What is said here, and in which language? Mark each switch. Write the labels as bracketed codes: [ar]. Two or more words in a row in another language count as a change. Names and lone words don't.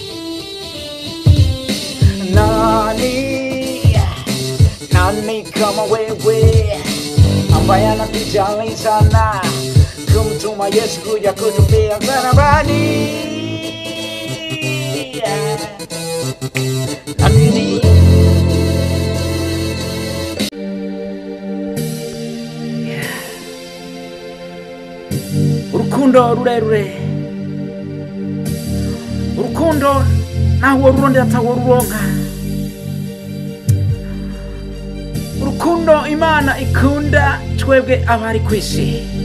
[sw] Nani kama wewe ambaye anatujali sana, kumtuma Yesu kuja kutufia msalabani? Nani? [rn] Urukundo rurerure, urukundo naho rurondera ataworuronka, urukundo Imana ikunda twebwe abari kwisi.